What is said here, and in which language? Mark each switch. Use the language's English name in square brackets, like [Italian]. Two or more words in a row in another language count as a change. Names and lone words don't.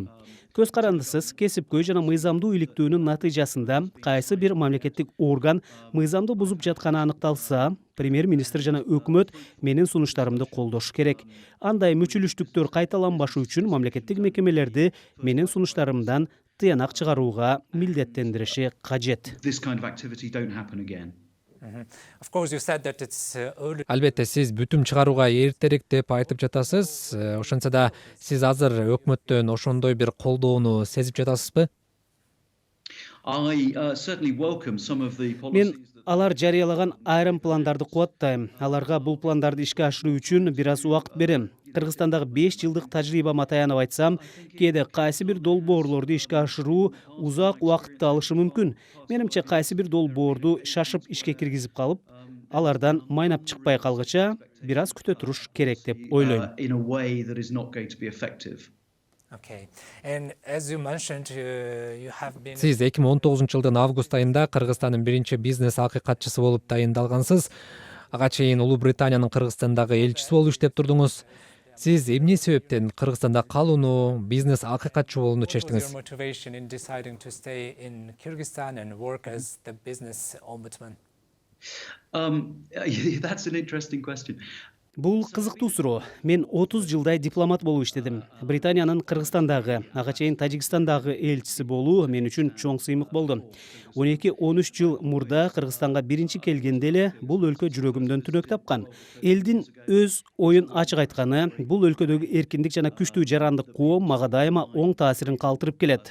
[Kyrgyz] Көз карандысыз кесипкөй жана мыйзамдуу иликтөөнүн натыйжасында кайсы бир мамлекеттик орган мыйзамды бузуп жатканы аныкталса, премьер-министр жана өкмөт менин сунуштарымды колдошу керек. Андай мүчүлүштүктөр кайталанбашы үчүн мамлекеттик мекемелерди менин сунуштарымдан тыянак чыгарууга милдеттендириши кажет. [English] This kind of activity don't happen again. Of course, you said that it's early. [Kyrgyz] Албетте, сиз бүтүм чыгарууга эртерээк деп айтып жатасыз. Ошентсе да сиз азыр өкмөттөн ошондой бир колдоону сезип жатасызбы? [English] I certainly welcome some of the Мен policies that [Kyrgyz] алар жарыялаган айрым пландарды кубаттайм. Аларга бул пландарды ишке ашыруу үчүн бир аз убакыт берем. Кыргызстандагы 5 жылдык тажрыйбама таянып айтсам, кээде кайсы бир долбоорлорду ишке ашыруу узак убакытты алышы мүмкүн. Менимче кайсы бир долбоорду шашып ишке киргизип калып, алардан майнап чыкпай калгыча бир аз күтө туруш керек деп ойлойм. [English] in a way that is not going to be effective. Okay, and as you mentioned, you have been. [Kyrgyz] Сиз 2019-жылдын август айында Кыргызстандын биринчи бизнес акыйкатчысы болуп тайындалгансыз. Ага чейин Улуу Британиянын Кыргызстандагы элчиси болуп иштеп турдуңуз. Сиз эмне себептен Кыргызстанда калууну, бизнес акыйкатчы болууну [English] What was чечтиңиз? your motivation in deciding to stay in Kyrgyzstan and work as the business ombudsman? That's an interesting question. [Kyrgyz] Бул кызыктуу суроо. Мен 30 жылдай дипломат болуп иштедим. Британиянын Кыргызстандагы, ага чейин Тажикстандагы элчиси болуу мен үчүн чоң сыймык болду. 12-13 жыл мурда Кыргызстанга биринчи келгенде эле бул өлкө жүрөгүмдөн түнөк тапкан. Элдин өз оюн ачык айтканы, бул өлкөдөгү эркиндик жана күчтүү жарандык коом мага дайыма оң таасирин калтырып келет.